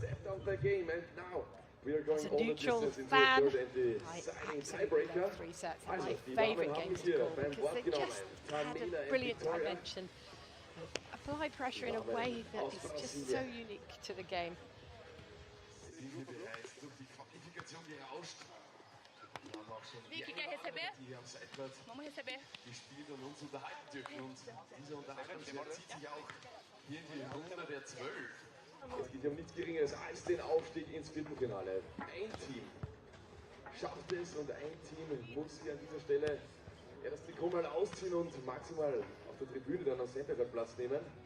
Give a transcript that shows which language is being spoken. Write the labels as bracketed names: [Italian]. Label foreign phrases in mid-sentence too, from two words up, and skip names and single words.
[English] As a neutral fan, I absolutely love 3 sets. And my favourite games to call because they just had a brilliant dimension. Apply pressure in a way that is just so unique to the game. [Portuguese] Vicky, quer receber? Vamos receber. [German] Gespielt und uns unterhalten dürfen. Und diese Unterhaltung zieht sich auch hier in die Runde der 12. Es geht ja um nichts Geringeres als den Aufstieg ins Viertelfinale. Ein Team schafft es und ein Team muss hier an dieser Stelle das Trikot mal ausziehen und maximal auf der Tribüne dann am Centercourt Platz nehmen.